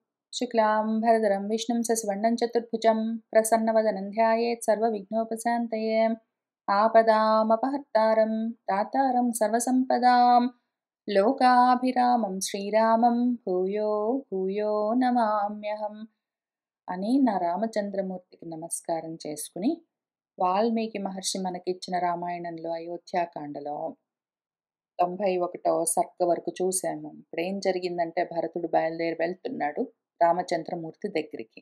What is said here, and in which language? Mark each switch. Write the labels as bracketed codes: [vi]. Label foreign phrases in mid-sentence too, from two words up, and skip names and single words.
[sa] शुक्लाम्बरधरं विष्णुं शशिवर्णं चतुर्भुजं प्रसन्नवदनं ध्यायेत् सर्वविघ्नोपशान्तये। आपदामपहर्तारं दातारं सर्वसम्पदां लोकाभिरामं श्रीरामं भूयो भूयो నమామ్యహం [te] అని నా రామచంద్రమూర్తికి నమస్కారం చేసుకుని వాల్మీకి మహర్షి మనకిచ్చిన రామాయణంలో అయోధ్యాకాండలో 91వ సర్గ వరకు చూసాము. ఇప్పుడేం జరిగిందంటే భరతుడు బయలుదేరి వెళ్తున్నాడు రామచంద్రమూర్తి దగ్గరికి.